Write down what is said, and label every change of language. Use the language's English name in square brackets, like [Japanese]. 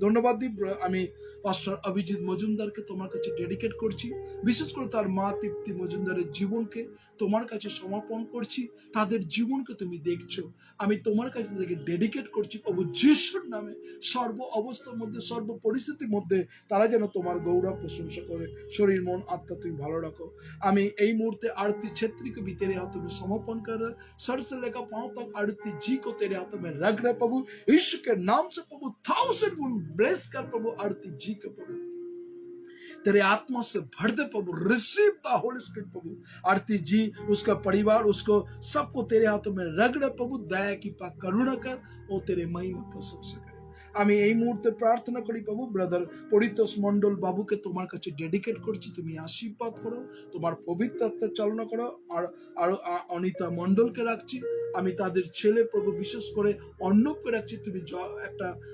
[Bangla] ধন্যবাদ দিই আমি পাস্টার অভিজিৎ মজুমদারকে তোমার কাছে ডেডিকেট করছি, বিশেষ করে তার মা তৃপ্তি মজুমদারের জীবনকে তোমার কাছে সমর্পণ করছি। তাদের জীবনকে তুমি দেখছো, আমি তোমার কাছে থেকে ডেডিকেট করছি প্রভু যিশুর নামে। সর্ব অবস্থার মধ্যে, সর্ব পরিস্থিতির মধ্যে তারা যেন তোমার গৌরব প্রশংসা করে। শরীর মন আত্মা তুমি ভালো রাখো। আমি এই মুহূर्ते [Hindi] आरती क्षेत्री को भी तेरे हाथों में समर्पण कर रहा, सर से लेकर पांव तक आरती जी को तेरे हाथों में रख रहे प्रभु यीशु के नाम से प्रभु 1000 गुण ब्लेस कर प्रभु आरती जी को प्रभु तेरे आत्मा से भर दे प्रभु। [English] receive the holy spirit [Hindi] प्रभु। आरती जी, उसका परिवार, उसको सबको तेरे हाथों में रख रहे प्रभु। दया की पाक करुणा कर, वो तेरे महिमा प्रशंसा करे। [Bangla] আমি এই মুহূর্তে প্রার্থনা করি প্রভু ব্রাদার পরিতোষ মন্ডল বাবুকে তোমার কাছে ডেডিকেট করছি, তুমি আশীর্বাদ করো, তোমার পবিত্র আত্মার চালনা করো। আর অনিতা মন্ডলকে রাখছি, আমি তাদের ছেলে প্রভু বিশেষ করে অর্ণবকে রাখছি, তুমি একটা